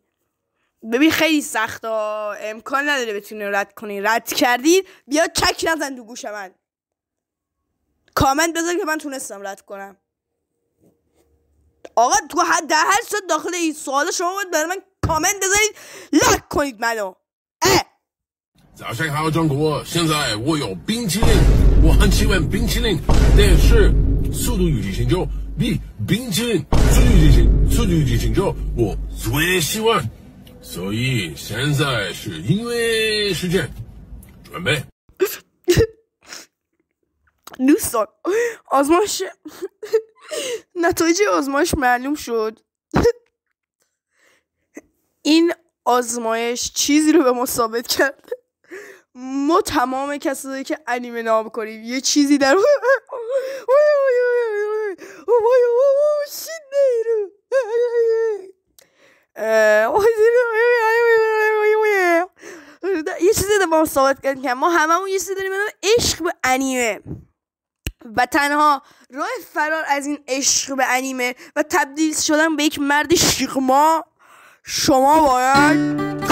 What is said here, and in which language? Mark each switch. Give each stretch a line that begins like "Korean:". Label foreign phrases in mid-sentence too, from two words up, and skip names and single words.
Persian: ببین خیلی سخته، امکان نداره بتونی رد کنی. رد کردی بیا چک نزن تو گوش من، کامنت بذار که من تونستم رد کنم. آقا تو در هر صورت داخل این سوال شما باید برای من کامنت بذارید، لایک کنید منو.
Chinese: 早上好，中国！现在我有冰淇淋，我很喜欢冰淇淋，但是《速度与激情9》比冰淇淋《速度与激情9》我最喜欢，所以现在是音乐时间，准备。
Persian: دوستان آزمایش نتایج آزمایش معلوم شد. این آزمایش چیزی رو به ما ثابت کرد. ما تمام کسایی که انیمه نام کنیم یه چیزی در یه چیزی در ما ثابت کرد که ما هممون یه چیزی داریم به نام عشق به انیمه و تنها راه فرار از این عشق به انیمه و تبدیل شدن به یک مرد شیغما شما باید